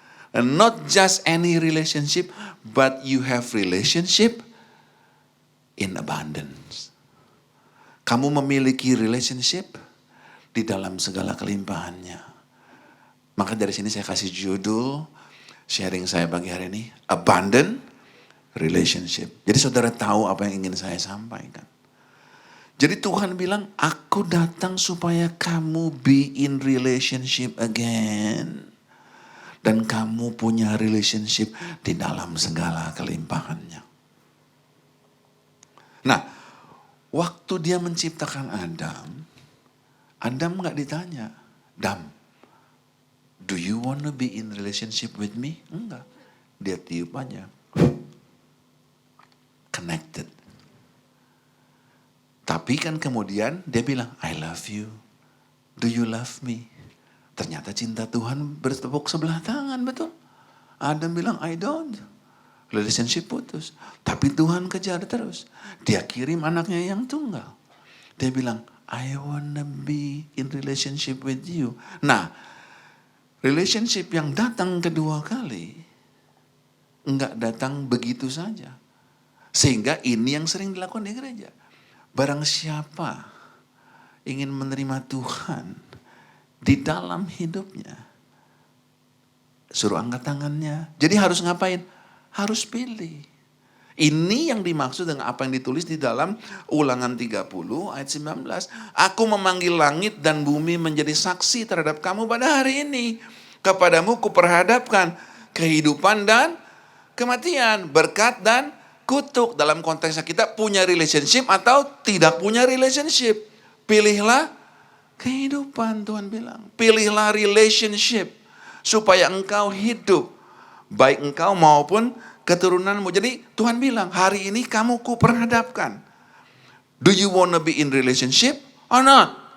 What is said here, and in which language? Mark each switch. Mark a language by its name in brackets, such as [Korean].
[English] And not just any relationship, but you have relationship in abundance. [Indonesian] Kamu memiliki relationship di dalam segala kelimpahannya. Maka dari sini saya kasih judul sharing saya pagi hari ini, Abundant Relationship. Jadi saudara tahu apa yang ingin saya sampaikan. Jadi Tuhan bilang, aku datang supaya kamu [English] be in relationship again. [Indonesian] Dan kamu punya relationship di dalam segala kelimpahannya. Nah, waktu dia menciptakan Adam gak ditanya, Adam, [English] do you want to be in relationship with me? [Indonesian] Enggak. Dia tiup aja. [English] Connected. [Indonesian] Tapi kan kemudian dia bilang, [English] I love you. Do you love me? [Indonesian] Ternyata cinta Tuhan bertepuk sebelah tangan, betul. Adam bilang, [English] I don't. [Indonesian] Relationship putus. Tapi Tuhan kejar terus. Dia kirim anaknya yang tunggal. Dia bilang, [English] I wanna be in relationship with you. [Indonesian] Nah, relationship yang datang kedua kali, enggak datang begitu saja. Sehingga ini yang sering dilakukan di gereja. Barang siapa ingin menerima Tuhan di dalam hidupnya, suruh angkat tangannya. Jadi harus ngapain? Harus pilih. Ini yang dimaksud dengan apa yang ditulis di dalam Ulangan 30 ayat 19. Aku memanggil langit dan bumi menjadi saksi terhadap kamu pada hari ini. Kepadamu kuperhadapkan kehidupan dan kematian, berkat dan kutuk. Dalam konteksnya kita punya relationship atau tidak punya relationship. Pilihlah kehidupan, Tuhan bilang. Pilihlah relationship supaya engkau hidup. Baik engkau maupun keturunanmu. Jadi Tuhan bilang, hari ini kamu kuperhadapkan. [English] Do you want to be in relationship or not?